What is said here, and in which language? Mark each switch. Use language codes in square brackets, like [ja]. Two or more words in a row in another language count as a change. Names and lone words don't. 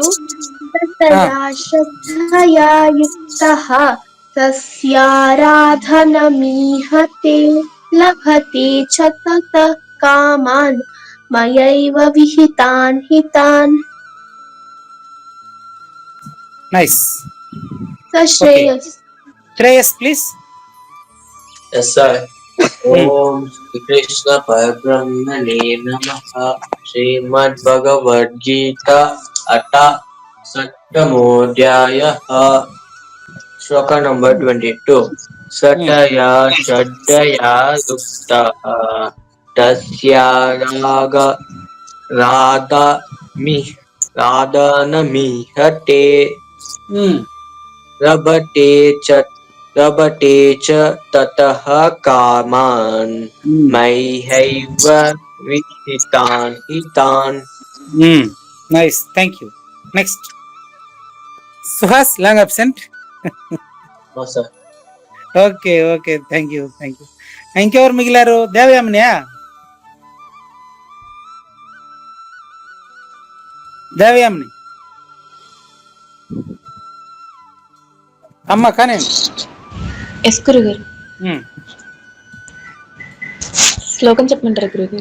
[sa] తతయా శ్రద్ధయా యుక్తః తస్యారాధనమీహతే లభతే చ తతః కామాన్ మయైవ విహితాన్ హితాన్. [en] నైస్. శ్రేయస్ ప్లీజ్. Yes, sir. [sa] ॐ श्री कृष्ण परब्रह्मणे नमः. श्रीमद् भगवद् गीता अथ सत्तमोध्यायः. [en] Shloka number 22. [sa] सतया श्रद्धया युक्तः तस्य राधनमीहते रभते च ततः कामान् मयैव विहितान् हितान्. [en] Nice, thank you. Next, Suhas, long absent. No, sir. Okay, thank you. [te] ఇంకెవరు మిగిలారు? దేవయామినియా? దేవయామిని అమ్మ కానీ. ఎస్ గురుగారు. శ్లోకం చెప్పమంటారా గురుగారు?